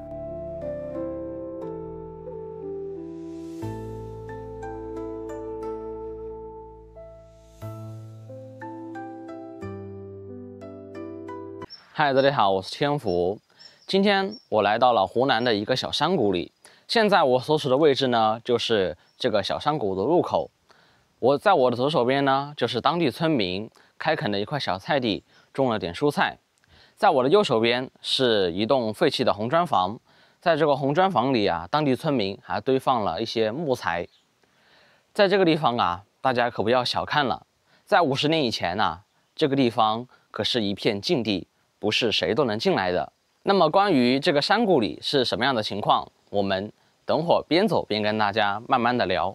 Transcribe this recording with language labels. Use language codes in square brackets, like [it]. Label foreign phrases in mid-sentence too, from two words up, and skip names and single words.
[zh] 嗨，大家好，我是天福。今天我來到了湖南的一個小山谷裡。現在我所處的位置呢，就是這個小山谷的入口。在我的左手邊呢，就是當地村民開墾的一塊小菜地，種了點蔬菜。在我的右手邊是一棟廢棄的紅磚房，在這個紅磚房裡啊，當地村民還堆放了一些木材。在這個地方啊，大家可不要小看了，在50年以前啊，這個地方可是一片禁地，不是誰都能進來的。那麼關於這個山谷裡是什麼樣的情況，我們等會兒邊走邊跟大家慢慢的聊。